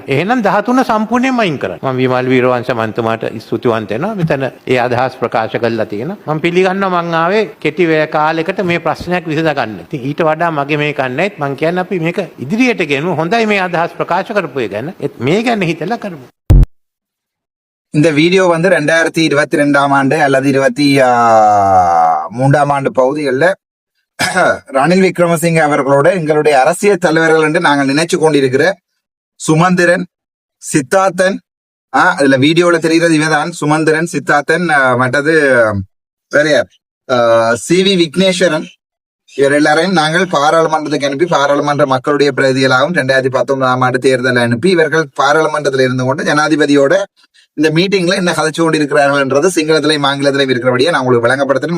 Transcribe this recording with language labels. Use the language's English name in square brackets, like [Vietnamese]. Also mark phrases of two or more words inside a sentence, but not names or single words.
[Sinhala] එහෙනම් 13 සම්පූර්ණයෙන්ම අයින් කරන්න. මම විමල් වීරවංශ මන්තුමාට ස්තුතිවන්ත වෙනවා. මෙතන ඒ අදහස් ප්‍රකාශ කළා තියෙනවා. මම පිළිගන්නවා මං ආවේ කෙටි වේ කාලයකට මේ ප්‍රශ්නයක් විසඳ ගන්න. ඉතින් ඊට වඩා මගේ මේක නැහැ. මං කියන්නේ අපි මේක ඉදිරියට ගෙනමු. හොඳයි මේ අදහස් ප්‍රකාශ කරපු එක ගැන. මේ ගැන හිතලා කරමු. [Tamil] இந்த வீடியோ வந்து 2022ஆம் ஆண்டு அல்லது 23ஆம் ஆண்டு பகுதிகளில் ரணில் விக்ரமசிங்க அவர்களோட எங்களுடைய அரசியல் தலைவர்கள் என்று நாங்கள் நினைச்சு கொண்டிருக்கிற சுமந்திரன், சித்தார்த்தன், அதுல வீடியோல தெரிகிறது இவதான் சுமந்திரன், சித்தார்த்தன், மற்றது வேற யார், CV விக்னேஸ்வரன், இவர் எல்லாரையும் நாங்கள் பாராளுமன்றத்துக்கு அனுப்பி பாராளுமன்ற மக்களுடைய பிரதிகளாகவும் 2019ஆம் ஆண்டு தேர்தலை அனுப்பி இவர்கள் பாராளுமன்றத்தில் இருந்து கொண்டு ஜனாதிபதியோட இந்த மீட்டிங்ல என்ன கதைச்சு கொண்டிருக்கிறார்கள் என்றது சிங்களத்திலையும் ஆங்கிலத்திலையும் இருக்கிறபடியே நான் உங்களுக்கு விளங்கப்படுத்துறேன்.